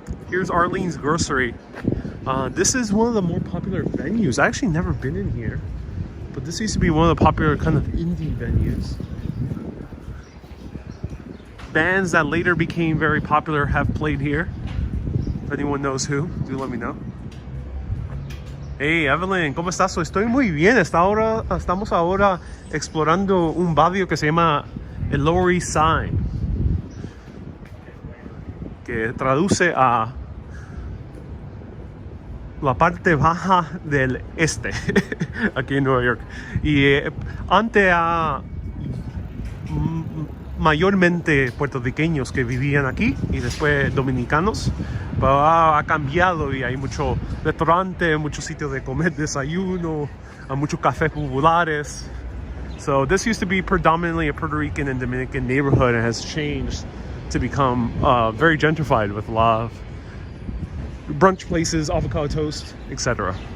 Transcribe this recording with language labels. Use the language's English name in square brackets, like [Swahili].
[English] Here's Arlene's Grocery. This is one of the more popular venues. I actually never been in here, but this used to be one of the popular kind of indie venues. Bands that later became very popular have played here. If anyone knows who, do let me know. [Spanish] Hey Evelyn, ¿cómo estás? Estoy muy bien. Estamos ahora explorando un barrio que se llama el Lower East Side, que traduce a la parte baja del este, aquí en Nueva York. Y antes mayormente puertorriqueños que vivían aquí y después dominicanos, pero ha cambiado y hay muchos restaurantes, muchos sitios de comer, desayuno, muchos cafés populares. [English] So this used to be predominantly a Puerto Rican and Dominican neighborhood and has changed to become very gentrified with a lot of brunch places, avocado toast, etc.